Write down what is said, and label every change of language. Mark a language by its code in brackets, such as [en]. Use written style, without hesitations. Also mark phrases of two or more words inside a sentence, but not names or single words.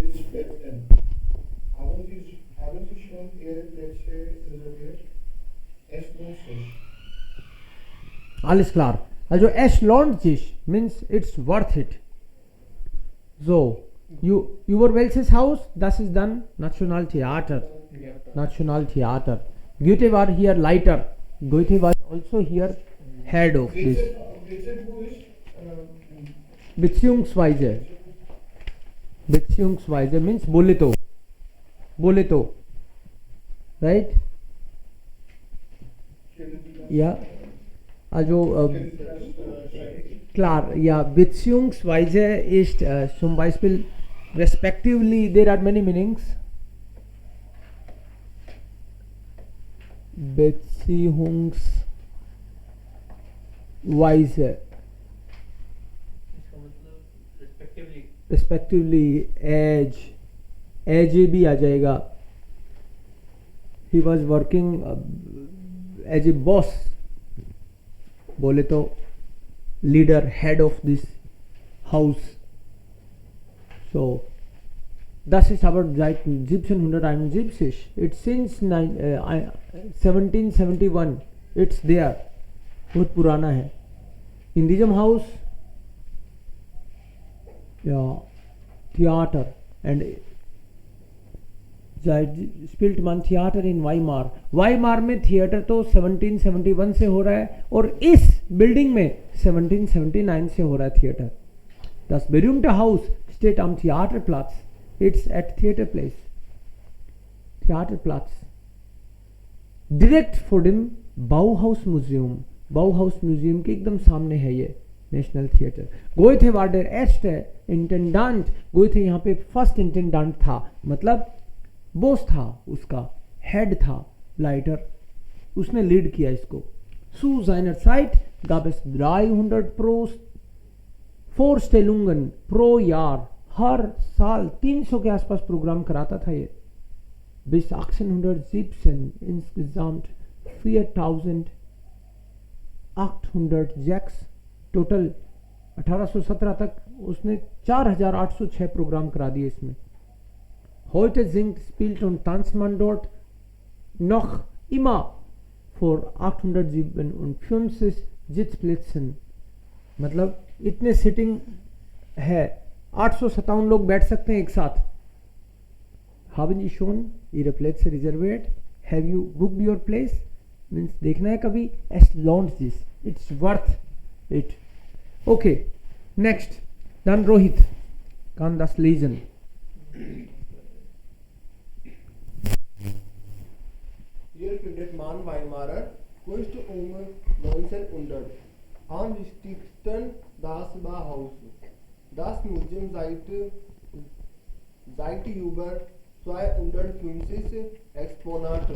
[en] Let's end. [de] Haben Sie schon Ihre Plätze reserviert? Es lohnt sich. Alles klar. Also es lohnt sich [en] means it's worth it. So, [de] über welches Haus? Das ist dann Nationaltheater. [en] Yeah. [de] Nationaltheater. Goethe war hier Leiter. [en] Goethe was also here head of this. [de] Rätsel, wo ist? [hi] Beziehungsweise means बोले तो, [en] right? [de] Ja, also klar, ja, beziehungsweise ist zum Beispiel [en] respectively, there are many meanings. [de] Beziehungsweise, [hi] इसका मतलब respectively, age भी आ जाएगा. [en] He was working as a boss, [hi] बोले तो [en] leader, head of this house. [de] So das ist aber seit 1771. [en] It's since 1771. It's there. [hi] बहुत पुराना है. [de] In diesem Haus, ja, Theater and spielt man Theater in Weimar. [hi] Weimar में थिएटर तो 1771 से हो रहा है और इस बिल्डिंग में 1779 से हो रहा है थिएटर. [de] Das berühmte Haus steht am Theaterplatz. [en] It's at Theaterplatz. Theaterplatz. [de] Direkt vor dem Bauhaus Museum. [hi] Bauhaus Museum के एकदम सामने है ये नेशनल थिएटर. [de] गोएथे war der erste Intendant. [hi] गोएथे यहाँ पे [en] first intendant [hi] था, मतलब बॉस था, उसका हेड था लाइटर, उसने लीड किया इसको. [de] Zu seiner Zeit gab es 300 Vorstellungen pro Jahr. [hi] हर साल 300 के आसपास प्रोग्राम कराता था ये. [de] Bis 1817 insgesamt 4806 Jacks टोटल. [hi] 1817 तक उसने 4806 प्रोग्राम करा दिए इसमें. [de] Heute singt, spielt und tanzt man dort noch immer vor 857 Sitzplätzen. [hi] मतलब इतने सिटिंग है, 857 लोग बैठ सकते हैं एक साथ. [de] Haben Sie schon Ihre Plätze reserviert? [en] Have you booked your place? [hi] Means देखना है कभी. [de] Es lohnt sich. [en] It's worth it. Okay. Next. [de] Dann Rohit kann das lesen. Hier findet man Weimarer Kunst 1900. Am wichtigsten das Bauhaus. Das Museum zeigt über 250 Exponate.